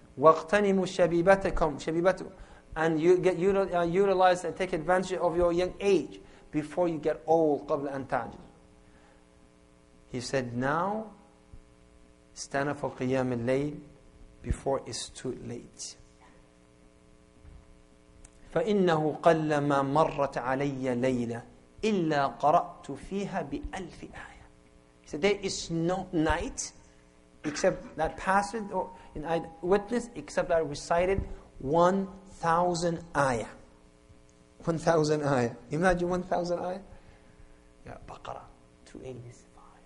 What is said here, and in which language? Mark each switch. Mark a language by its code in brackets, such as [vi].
[en] Waqtanimu shabibatakum, and you get utilize and take advantage of your young age before you get old. [ar] قبل أن تعجز. [en] He said, now stand up for qiyam al-layl before it's too late. [ar] فإنه قلما مرت علي ليلة إلا قرأت فيها بألف آية. [en] He said, there is no night except that passage or I witnessed except I recited 1,000 ayah. 1,000 ayah. Imagine 1,000 ayah. Yeah, Baqarah 285.